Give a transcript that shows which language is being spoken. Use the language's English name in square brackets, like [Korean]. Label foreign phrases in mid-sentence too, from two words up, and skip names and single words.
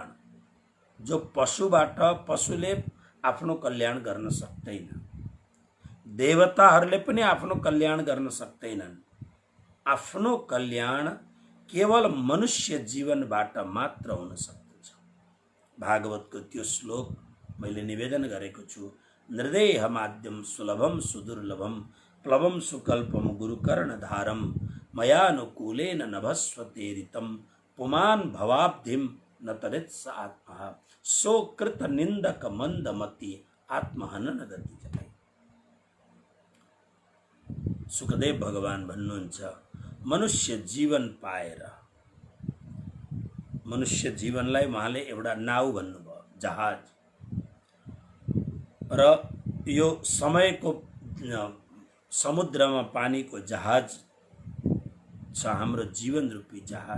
[Nepali] जो पशुबाट, पशुले आफ्नो कल्याण गर्न सक्दैन, देवताहरूले पनि आफ्नो कल्याण गर्न सक्दैनन्। आफ्नो कल्याण केवल मनुष्य जीवनबाट मात्र हुन सक्दछ। भागवतको त्यो श्लोक मैले निवेदन गरेको छु, [Sanskrit] निर्देह माध्यम सुलभम सुदुर्लभम प्लवम सुकल्पम गुरुकर्णधारम मयानुकूलेन नभस्वतेरितम पुमान भवाब्धिम न तरेत्स आत्मा [Hindi] सो कृत निंदक मंदमति आत्महनन गति जाए। [Nepali] सुखदेव भगवान भन्नुहुन्छ, मनुष्य जीवन पाएर, मनुष्य जीवनलाई उहाँले एउटा नाउ भन्नुभयो, जहाज। र यो समयको समुद्रमा पानीको जहाज छ हाम्रो जीवन रूपी जहाज।